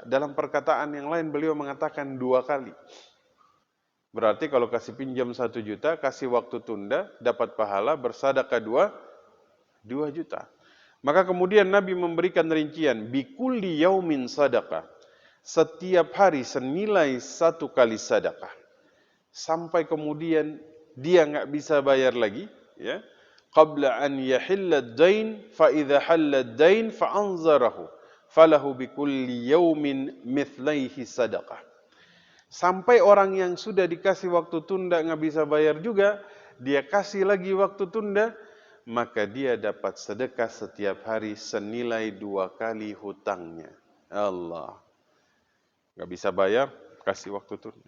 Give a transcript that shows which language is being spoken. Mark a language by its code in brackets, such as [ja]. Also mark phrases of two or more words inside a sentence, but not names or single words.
[id] Dalam perkataan yang lain beliau mengatakan 2 kali. Berarti kalau kasih pinjam 1 juta, kasih waktu tunda, dapat pahala bersedekah 2 juta. Maka kemudian Nabi memberikan rincian, [ar] بكل يوم صدقة. [id] Setiap hari senilai 1 kali sedekah. Sampai kemudian dia nggak bisa bayar lagi, ya. [ar] قبل أن يحل الدين، فإذا حل الدين فأنظره، فله بكل يوم مثليه صدقة. [id] Sampai orang yang sudah dikasih waktu tunda nggak bisa bayar juga, dia kasih lagi waktu tunda, maka dia dapat sedekah setiap hari senilai 2 kali hutangnya. Allah. Nggak bisa bayar, kasih waktu tunda.